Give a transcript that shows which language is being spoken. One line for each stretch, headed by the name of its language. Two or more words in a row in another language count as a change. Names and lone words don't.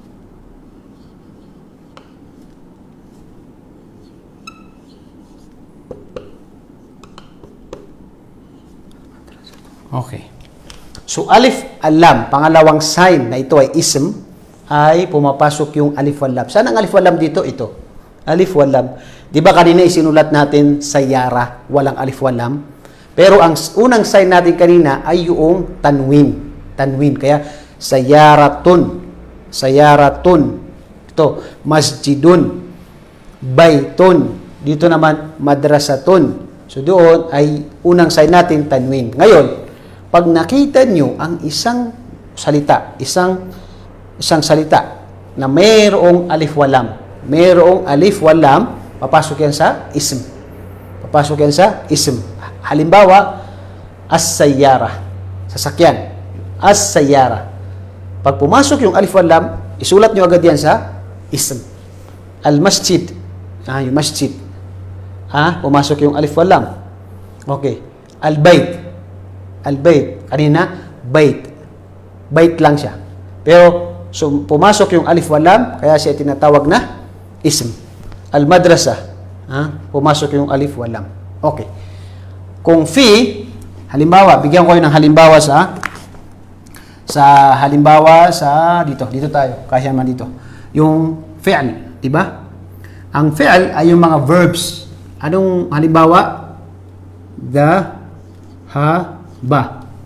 Filipino: Okay. So,
Arabic: alif al-lam,
Filipino: pangalawang sign na ito ay ism, ay pumapasok yung
Arabic: alif wal-lam.
Filipino: Saan ang
Arabic: alif wal-lam
Filipino: dito? Ito.
Arabic: Alif wal-lam.
Filipino: Di ba kanina isinulat natin sayyara, walang
Arabic: alif wal-lam?
Filipino: Pero ang unang sign natin kanina ay yung tanwin. Tanwin. Kaya, sayyaratun. Sayyaratun. Ito, masjidun. Baytun. Dito naman, madrasatun. So, doon ay unang sign natin, tanwin. Ngayon, pag nakita nyo ang isang salita, isang salita na mayroong
Arabic: alif walam,
Filipino: papasok yan sa ism. Papasok yan sa ism. Halimbawa, as-sayyara, sasakyan. As-sayyara. Pag pumasok yung
Arabic: alif walam,
Filipino: isulat nyo agad yan sa ism. Al-masjid. Yung masjid. Pumasok yung
Arabic: alif walam.
Filipino: Okay. Al-bayt. Al-bayt. Kanina, bayt. Bayt lang siya. Pero, so, pumasok yung
Arabic: alif walam,
Filipino: kaya siya tinatawag na ism. Al-madrasa. Pumasok yung
Arabic: alif walam.
Filipino: Okay. Kung fi, halimbawa, bigyan ko yun ng halimbawa sa dito tayo. Kasi naman dito. Yung fi'l, di ba? Ang fi'l ay yung mga verbs. Anong halimbawa? Ba.